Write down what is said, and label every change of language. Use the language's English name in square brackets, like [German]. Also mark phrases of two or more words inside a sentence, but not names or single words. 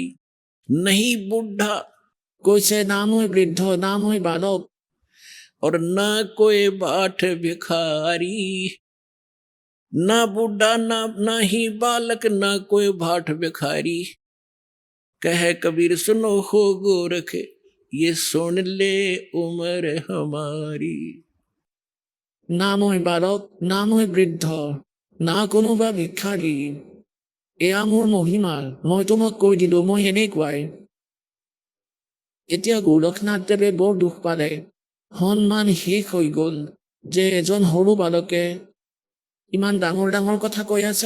[Hindi] नहीं बूढ़ा, कोई से नाम हो वृद्ध, नाम हो बालक, और ना कोई बाट भिखारी। ना बूढ़ा, ना ही बालक, ना कोई भाट भिखारी। कह कबीर सुनो हो गोरख, ये सुन ले उम्र हमारी। [Assamese] না মই বালক, না মই বৃদ্ধ, না কোনোবা ভিক্ষাৰী, এয়া মোৰ মহিমা, মই তোমাক কৈ দিলোঁ, মই এনেকুৱাই। এতিয়া গোৰখনাথদেৱে বৰ দুখ পালে, সন্মান শেষ হৈ গ'ল যে এজন সৰু বালকে ইমান ডাঙৰ ডাঙৰ কথা কৈ আছে।